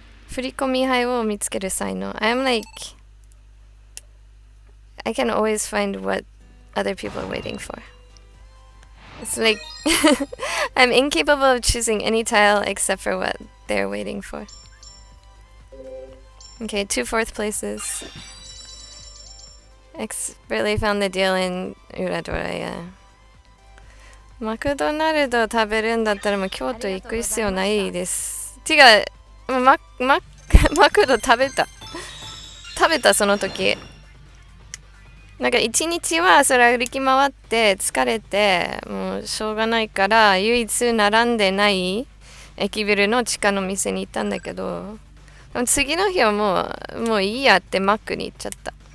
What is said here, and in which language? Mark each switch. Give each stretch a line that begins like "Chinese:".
Japanese: 振り込み牌を見つける才能。
English: I'm like, I can always find what other people are waiting for. It's like, I'm incapable of choosing any tile except for what they're waiting for. Okay, 2 fourth places. Expertly found the deal in Uradoraya.
Japanese: マクドナルド食べるんだったらもう京都行く必要ないです。てか、マクド食べたその時。なんか一日はそれ歩き回って疲れてもうしょうがないから唯一並んでない駅ビルの地下の店に行ったんだけど、次の日はもういいやってマックに行っちゃった。